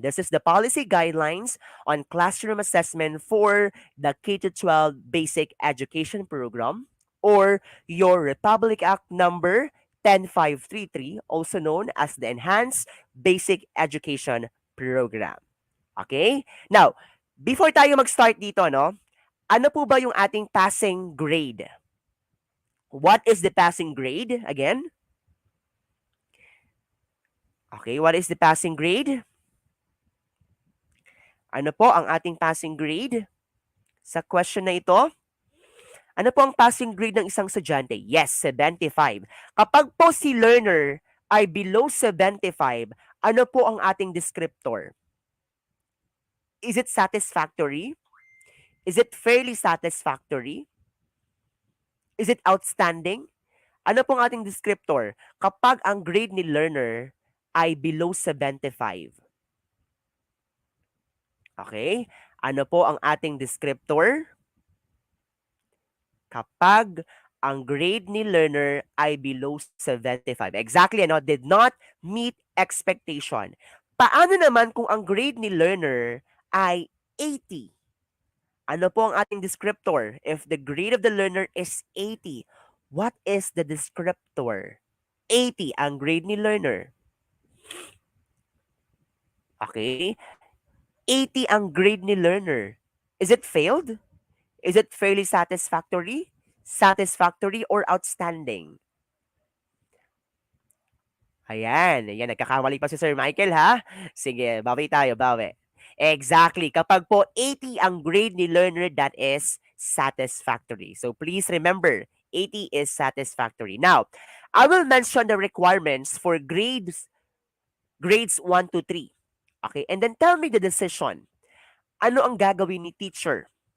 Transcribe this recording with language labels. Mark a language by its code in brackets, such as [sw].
[en] This is the policy guidelines on classroom assessment for the K-12 basic education program, or your Republic Act number 10533, also known as the Enhanced Basic Education Program. Okay? [tl] Now, before tayo mag-start dito, no? Ano po ba yung ating passing grade? [en] What is the passing grade? Again? Okay, what is the passing grade? [tl] Ano po ang ating passing grade sa question na ito? Ano po ang passing grade ng isang estudyante? Yes, 75. Kapag po si learner ay below 75, ano po ang ating descriptor? [en] Is it satisfactory? Is it fairly satisfactory? Is it outstanding? [tl] Ano pong ating descriptor kapag ang grade ni learner ay below 75? [en] Okay? [tl] Ano po ang ating descriptor kapag ang grade ni learner ay below 75? [en] Exactly, ano? Did not meet expectation. [tl] Paano naman kung ang grade ni learner ay 80? Ano po ang ating descriptor? [en] If the grade of the learner is 80, what is the descriptor? [tl] 80 ang grade ni learner. Okay? 80 ang grade ni learner. [en] Is it failed? Is it fairly satisfactory? Satisfactory or outstanding? [tl] Ayan, nagkakamali pa si Sir Michael ha. Sige, bawi tayo, bawi. Exactly, kapag po 80 ang grade ni learner, [en] that is satisfactory. So please remember, 80 is satisfactory. Now, I will mention the requirements for grades 1 to 3. Okay, and then tell me the decision. [tl] Ano ang gagawin ni teacher?